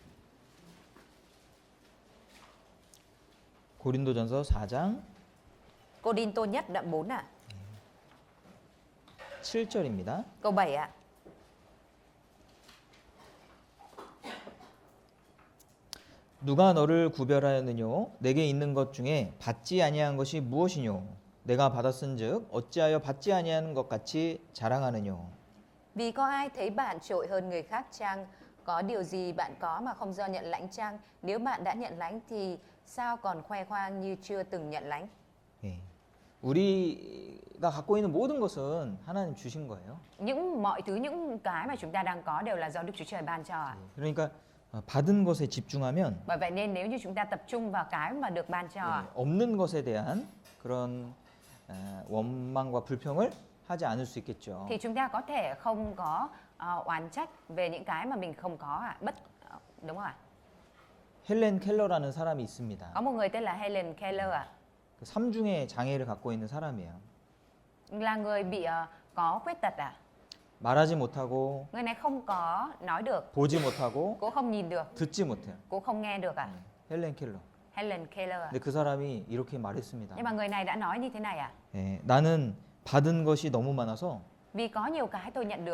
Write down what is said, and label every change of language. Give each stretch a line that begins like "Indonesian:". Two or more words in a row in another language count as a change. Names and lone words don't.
Korean: 고린도전서 4장
Vietnamese: Cô-đinh-tô nhất đoạn 4 ạ.
Korean: 7절입니다.
Vietnamese: Câu 7 ạ.
Korean: 누가 너를 구별하였느뇨? 내게 있는 것 중에 받지 아니한 것이 무엇이뇨? 내가 받았은즉 어찌하여 받지 아니한 것 같이 자랑하느뇨?
Vietnamese: Vì có ai thấy bạn trội hơn người khác chăng? Có điều gì bạn có mà không do nhận lãnh chăng? Nếu bạn đã nhận lãnh thì sao còn khoe khoang như chưa từng nhận lãnh?
Korean: 예. 우리가 갖고 있는 모든 것은 하나님 주신 거예요.
Vietnamese: Mọi thứ, những cái mà chúng ta đang có đều là do Đức Chúa Trời ban cho ạ.
Korean: 그러니까 받은 것에 집중하면
Vietnamese: Bởi vậy nên nếu như chúng ta tập trung vào cái mà được ban cho ạ,
Korean: 없는 것에 대한 그런 원망과 불평을 하지 않을 수 있겠죠.
Vietnamese: thì chúng ta có thể không có oán trách về những cái mà mình không có ạ. Đúng không ạ?
Korean: 헬렌 켈러라는 사람이 있습니다.
Vietnamese: Có một người tên là Helen Keller ạ.
Korean: 그 삼중의 장애를 갖고 있는 사람이에요.
Vietnamese: Là người bị có khuyết tật ạ.
Korean: 말하지 못하고
Vietnamese: Người này không có nói được,
Korean: 보지 못하고
Vietnamese: cũng không nhìn được,
Korean: 듣지 못해요.
Vietnamese: cũng không nghe được ạ.
Korean: 헬렌 켈러.
Vietnamese: Helen Keller ạ.
Korean: 근데 그 사람이 이렇게 말했습니다.
Vietnamese: Nhưng mà người này đã nói như thế này ạ.
Korean: 예, 나는 받은 것이 너무 많아서
Vietnamese: Vì có nhiều cái tôi nhận được